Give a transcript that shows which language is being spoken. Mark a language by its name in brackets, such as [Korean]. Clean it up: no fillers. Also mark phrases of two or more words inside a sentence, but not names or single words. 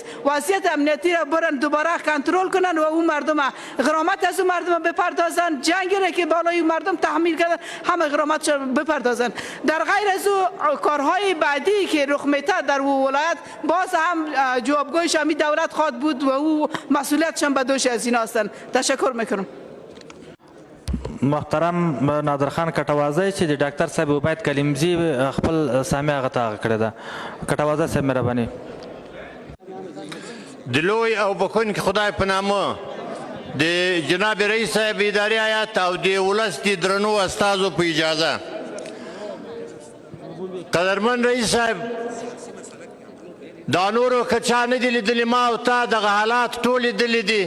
[Persian] وضعیت امنیتی را برن دوباره کنترل کنن و اون مردم غرامت از اون مردم بپردازن، جنگی را که بالای مردم تحمیل کردن همه غرامتش بپردازن. در غیر از او کارهای بعدی که رخ میده در ولایت باز هم جوابگویش همی دولت خواد بود و او مسئولیتش هم به دوش از اینا هستن. تشکر میکنم. [Pashto] محترم نادرخان کټوازی چې د ډاکټر صاحب عبید کلیمزی خپل سامع هغه ته هغه کړې ده. کټوازی صاحب مهرباني. د لوی او بخونکي خدای په نامه د جناب رئیس صاحب اداري هیات او د ولس د درنو استازو په اجازه، قدرمن رئیس صاحب دا نورو که چا نه دي لیدلي، ما او تا دغه حالات ټول لیدلي دي.